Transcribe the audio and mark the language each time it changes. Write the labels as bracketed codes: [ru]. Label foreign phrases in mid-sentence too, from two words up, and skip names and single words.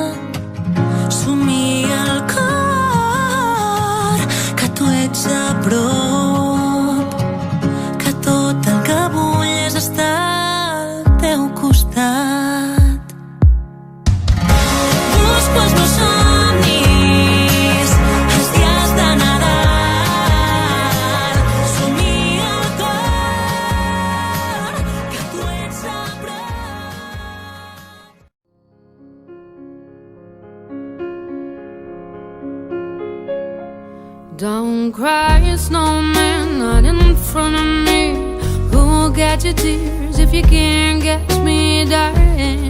[ca] Somia el cor que tu ets a prop, que tot el que vull és estar al teu costat. Busco els meus somnis els dies de Nadal. Somia el cor que tu ets a prop. [en] Don't cry, snowman, not in front of me. Who'll catch your tears if you can't catch me, darling?